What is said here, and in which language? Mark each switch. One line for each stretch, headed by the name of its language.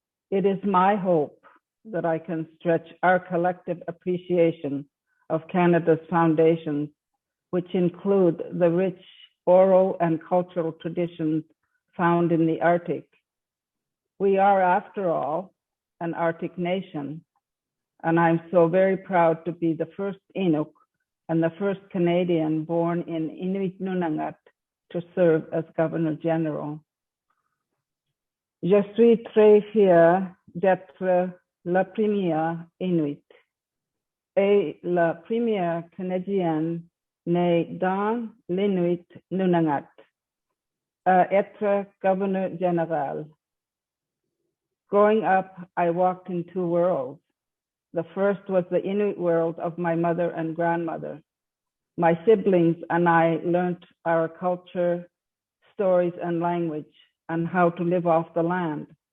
English: It is my hope that I can stretch our collective appreciation of Canada's foundations, which include the rich oral and cultural traditions found in the Arctic. We are, after all, an Arctic nation, and I'm so very proud to be the first Inuk and the first Canadian born in Inuit Nunangat to serve as Governor General.
French: Je suis très fière d'être la première Inuit et la première Canadienne née dans l'Inuit Nunangat à être Governor General.
English: Growing up, I walked in two worlds. The first was the Inuit world of my mother and grandmother. My siblings and I learned our culture, stories, and language, and how to live off the land.